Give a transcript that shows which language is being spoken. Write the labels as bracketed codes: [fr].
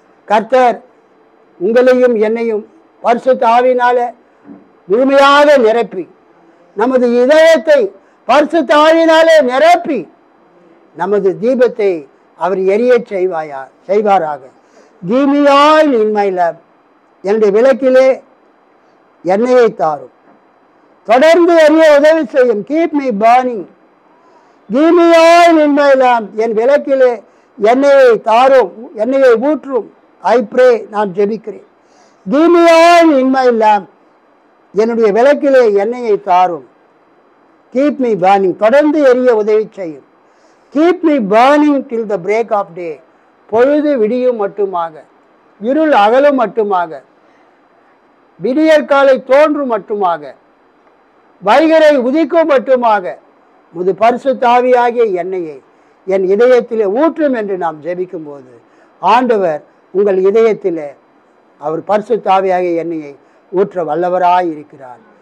[ta] கர்த்தர் உங்களையும் என்னையும் பரிசுத்த ஆவியினால முழுமையாக நிரப்பி, நமது இதயத்தை பரிசுத்த ஆவியினாலே நிரப்பி, நமது தீபத்தை அவர் எரிய செய்வாராக. [en] Give me oil in my lamp, [ta] என்னுடைய விளக்கிலே எண்ணெயை தாரும். தொடர்ந்து எரிய உதவி செய்யும். [en] Keep me burning. Give me oil in my lamp, [ta] என் விளக்கிலே எண்ணெயை தாரும், எண்ணெயை ஊற்றும். [en] I pray, [ta] நான் ஜெபிக்கிறேன். [en] Give me oil in my lamp, [ta] என்னுடைய விளக்கிலே எண்ணெயை தாரும். [en] Keep me burning, [ta] தொடர்ந்து எரிய உதவி செய்யும். [en] Keep me burning till the break of day, [ta] பொழுது விடியும் மட்டுமாக, இருள் அகலும் மட்டுமாக, விடியற்காலை தோன்றும் மட்டுமாக, வைகரை உதிக்கும் மட்டுமாக முது பரிசுத்த ஆவியாகிய எண்ணெயை என் இதயத்திலே ஊற்றும் என்று நாம் ஜெபிக்கும் போது ஆண்டவர் உங்கள் இதயத்திலே அவர் பரிசுத்த ஆவியாகிய எண்ணெயை ஊற்ற வல்லவராய் இருக்கிறார்.